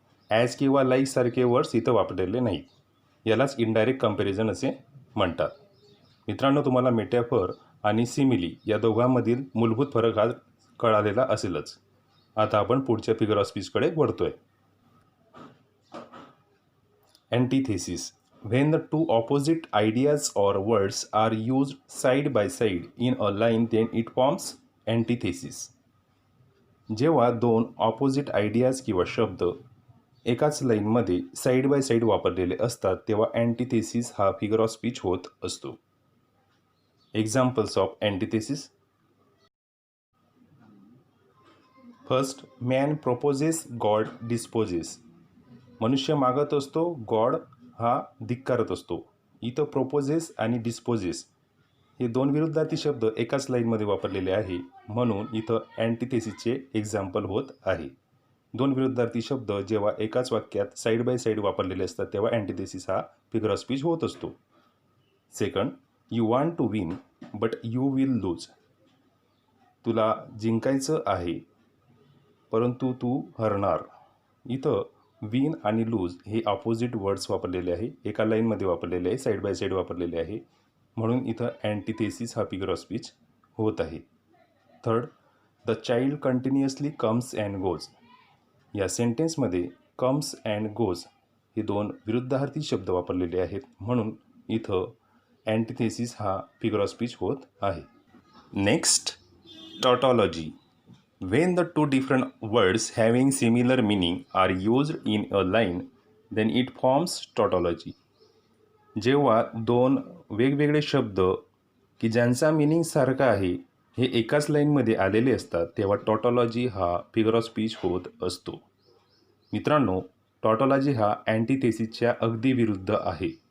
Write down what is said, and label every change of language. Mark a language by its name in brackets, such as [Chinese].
[Marathi] As किंवा like सारखे words इथं वापरलेले नाहीत. यालाच इनडायरेक्ट कंपॅरिझन असे म्हणतात. मित्रांनो, तुम्हाला मेटॅफर आणि सिमिली या दोघांमधील मूलभूत फरक हा कळालेला असेलच. आता आपण पुढच्या figure of स्पीचकडे वळतोय. [English] Antithesis. When the two opposite ideas or words are used side by side in a line, then it forms antithesis. [Marathi] जेव्हा दोन ऑपोजिट आयडियाज किंवा शब्द एकाच लाईनमध्ये साईड बाय साईड वापरलेले असतात तेव्हा अँटिथेसिस हा फिगर ऑफ स्पीच होत असतो. [English] Examples of antithesis. First, man proposes, God disposes. [Marathi] मनुष्य मागत असतो, गॉड हा धिक्कारत असतो. इथं प्रोपोजेस आणि डिस्पोजेस हे दोन विरुद्धार्थी शब्द एकाच लाईनमध्ये वापरलेले आहे, म्हणून इथं अँटिथेसिसचे एक्झाम्पल होत आहे. दोन विरुद्धार्थी शब्द जेव्हा एकाच वाक्यात साईड बाय साईड वापरलेले असतात तेव्हा अँटिथेसिस हा फिगर ऑफ स्पीच होत असतो. [English] Second, you want to win but you will lose. [Marathi] तुला जिंकायचं आहे परंतु तू हरणार. इथं विन आणि लूज हे ऑपोजिट वर्ड्स वापरलेले आहे, एका लाईनमध्ये वापरलेले आहे, साईड बाय साईड वापरलेले आहे, म्हणून इथं अँटिथेसिस हा फिगर ऑफ स्पीच होत आहे. [English] Third, the child continuously comes and goes. [Marathi] या सेंटेन्समध्ये कम्स अँड गोज हे दोन विरुद्धार्थी शब्द वापरलेले आहेत, म्हणून इथं अँटिथेसिस हा फिगर ऑफ स्पीच होत आहे. [English] Next, tautology. When the two different words having similar meaning are used in a line, then it forms tautology. [Marathi] जेव्हा दोन वेगवेगळे शब्द की ज्यांचा मिनिंग सारखा आहे हे एकाच लाईनमध्ये आलेले असतात तेव्हा टॉटॉलॉजी हा फिगर ऑफ स्पीच होत असतो. मित्रांनो, टॉटॉलॉजी हा अँटिथेसिसच्या अगदी विरुद्ध आहे.